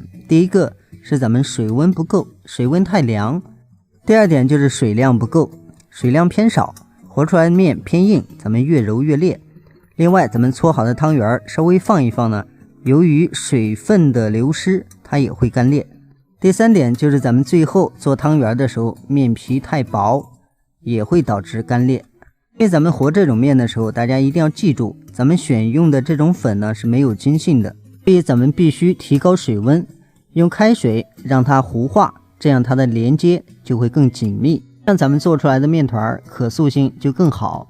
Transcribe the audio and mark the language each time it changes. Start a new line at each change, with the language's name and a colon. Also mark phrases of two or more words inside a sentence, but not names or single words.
Chinese: 第一個是咱們水溫不夠，水溫太涼。第二點就是水量不夠，水量偏少，和出來的面偏硬，咱們越揉越裂。另外咱們搓好的湯圓稍微放一放呢，由於水分的流失，它也會乾裂。第3點就是咱們最後做湯圓的時候，面皮太薄，也會導致乾裂。因為咱們和這種面的時候，大家一定要記住，咱們選用的這種粉呢是沒有筋性的，所以咱們必須提高水溫，用開水讓它糊化，這樣它的連接就會更緊密，讓咱們做出來的面團可塑性就更好。